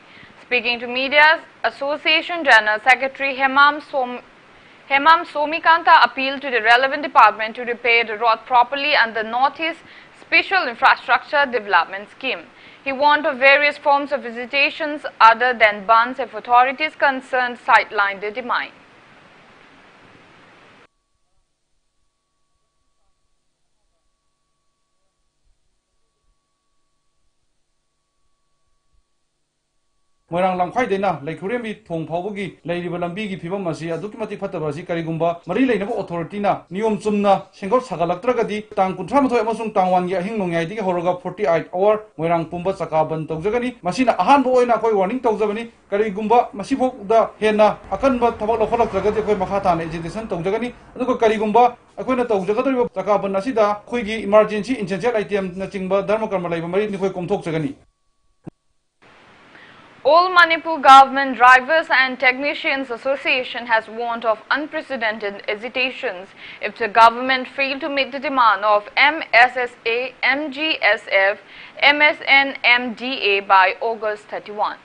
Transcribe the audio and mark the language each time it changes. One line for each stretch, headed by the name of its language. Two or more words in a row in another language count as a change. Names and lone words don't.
English: Speaking to media, Association General Secretary Hemam Somikanta appealed to the relevant department to repair the road properly under Northeast Special Infrastructure Development Scheme. He warned of various forms of visitations other than bans if authorities concerned sideline the demand.
Manipuri: Moirang Lamkhai dena Laikurembi Thong Phawgi Lairiba Lambigi Phibam asi aduki matik phataba asi karigumba mari leinaba authority na niyom chumna sengol sagalaktragadi tang 38 amasung tang 1 gi ahing nongyai digi horoga 48 hour Moirang pumba chakaban tawjagani masina ahanbo oina koi warning tawjabani karigumba masibok da hena akanba thabak lokholaktragadi koi makha thana agitation tawjagani aduko karigumba akoina tawjagadriba chakaban asida khoigi
English: emergency essential item
Manipuri: na chingba dharma karma laiba mari ni koi komthok jagani.
English: All Manipur Government Drivers and Technicians Association has warned of unprecedented hesitations if the government fail to meet the demand of MSSA, MGSF, MSN, MDA by August 31.